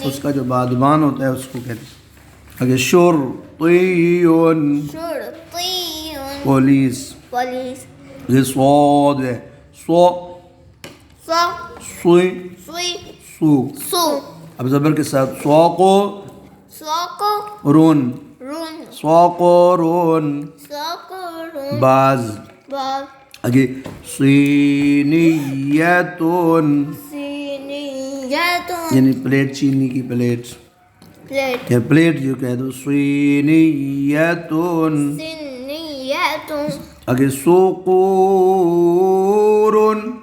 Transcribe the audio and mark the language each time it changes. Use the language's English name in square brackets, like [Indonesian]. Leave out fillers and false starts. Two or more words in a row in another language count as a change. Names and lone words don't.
[Urdu] اس کا جو بادبان ہوتا ہے اس کو کہتے ہیں. آگے شرطیون شرطی پولیس. پولیس یہ صاد ہے سو سو سوئی سوئی سو. سو اب زبر کے ساتھ سوقو سوکو رون رون [Arabic] سوقو رون سوکو رون [Urdu] باز. باغ آگے صینیتون سینیتون یعنی پلیٹ چینی کی پلیٹ پلیٹ یا پلیٹ جو کہہ دو صینیتون. سینیتون آگے سوقورن